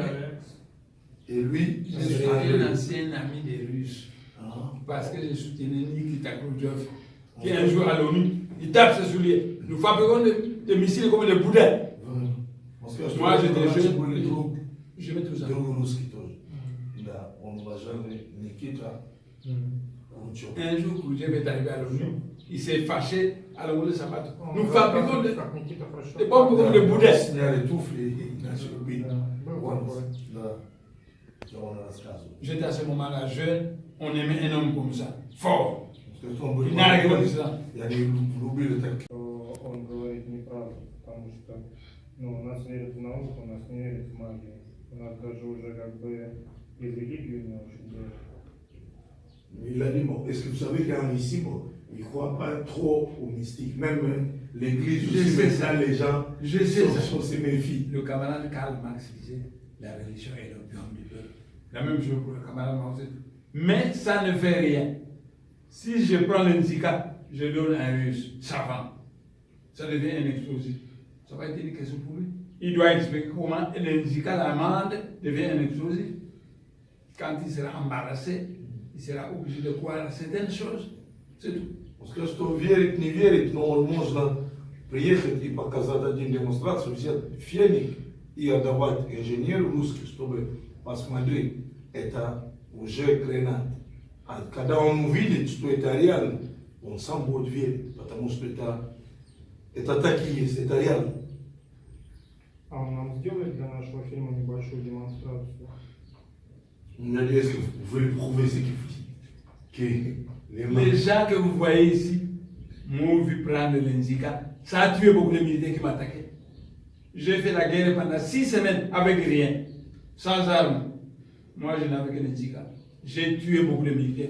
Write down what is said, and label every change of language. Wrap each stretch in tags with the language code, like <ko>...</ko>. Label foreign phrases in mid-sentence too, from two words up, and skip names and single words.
<fr>Et lui, je suis un ancien ami des Russes. Ah. Parce que je soutenais Nikita Khrouchtchev, qui un jour à l'ONU, il tape ses souliers. Nous fabriquons des missiles comme des boudins. Moi, j'étais jeune. Je mets tout ça.</fr> <ru>Да, он уважаемый Никита Khrouchtchev.</ru> <fr>Un jour, Khrouchtchev est arrivé à l'ONU, il s'est fâché à l'ONU de Sabato. Nous fabriquons des bombes comme des boudins.</fr> <ru>Сняли туфли и начали бить. Да.</ru> <fr>J'étais à ce moment-là jeune, on aimait un homme comme ça, fort. Il Il n'a rien de ça.</fr> <ru>любили так. Он говорит неправду, потому что у нас верят в науку, у нас не верят в магию. У нас даже уже как бы и религию не очень верят.</ru> <fr>Il a dit, bon, est-ce que vous savez qu'en ici, bon, ils ne croient pas trop aux mystiques. Même l'église Je aussi, sais mais ça. ça, les gens Je sais ça. se méfient. Le camarade Karl Marx disait la religion est l'opium du peuple. La même chose pour le camarade Mao Zedong. Mais ça ne fait rien. Si je prends le Nzika, je donne un russe savant, ça devient un explosif. Ça va être une question pour lui. Il doit expliquer comment le Nzika, l'amande, devient un explosif. Quand il sera embarrassé, il sera obligé de croire à certaines choses. C'est tout.</fr> <ru>Потому что верить, не верить, но можно приехать и показать один демонстрацию, взять феник и отдавать инженеру русский, чтобы посмотреть, это уже гранат. А когда он увидит, что это реально, он сам будет верить, потому что это так и есть, это реально. А он нам сделает для нашего фильма небольшую демонстрацию? Надеюсь, вы</ru> <fr>prouvez que Les gens que vous voyez ici m'ont vu prendre le Nzika. Ça a tué beaucoup de militaires qui m'attaquaient. J'ai fait la guerre pendant 6 semaines avec rien, sans armes. Moi, je n'avais que le Nzika. J'ai tué beaucoup de militaires.</fr>